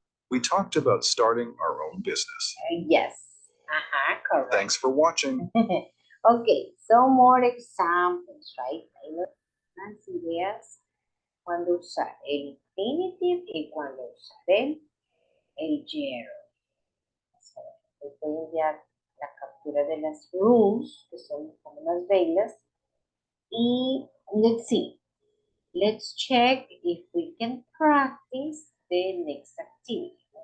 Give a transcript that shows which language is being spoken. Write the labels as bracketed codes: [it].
[en] We talked about starting our own business. Yes. Correct. Thanks for watching. Okay, some more examples, right? [es] Las ideas cuando usar el infinitive y cuando usar el gerund. Les voy a enviar la captura de las rules, que son como las reglas. [en] Y let's see. Let's check if we can practice the next activity.